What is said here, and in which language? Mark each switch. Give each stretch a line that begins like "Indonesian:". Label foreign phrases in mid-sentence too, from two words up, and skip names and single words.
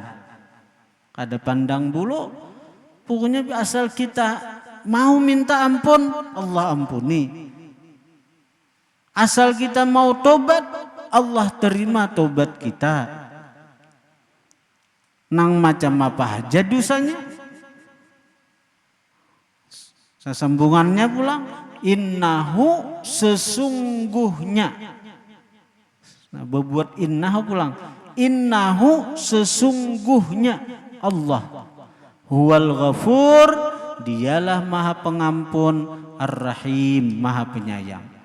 Banjar: Kada pandang bulu, pokoknya asal kita mau minta ampun, Allah ampuni. Asal kita mau tobat, Allah terima tobat kita. Nang macam apa aja dosanya. Sesambungannya pulang, innahu sesungguhnya. Nah, berbuat innahu pulang, innahu sesungguhnya Allah
Arabic: هو الغفور,
Banjar: dialah maha pengampun, ar-rahim, maha penyayang.